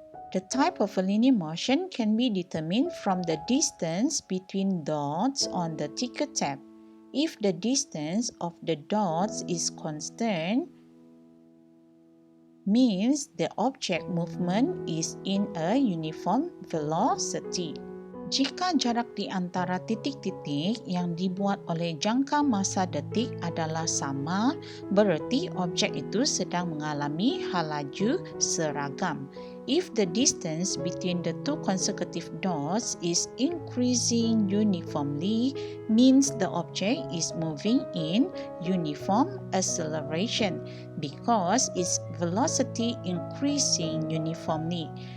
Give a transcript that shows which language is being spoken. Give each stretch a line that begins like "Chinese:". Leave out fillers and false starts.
English: The type of a linear motion can be determined from the distance between dots on the ticker tab. If the distance of the dots is constant, means the object movement is in a uniform velocity.
Malay: Jika jarak di antara titik-titik yang dibuat oleh jangka masa detik adalah sama, berarti objek itu sedang mengalami hal laju seragam.
English: If the distance between the two consecutive dots is increasing uniformly, means the object is moving in uniform acceleration because its velocity increasing uniformly.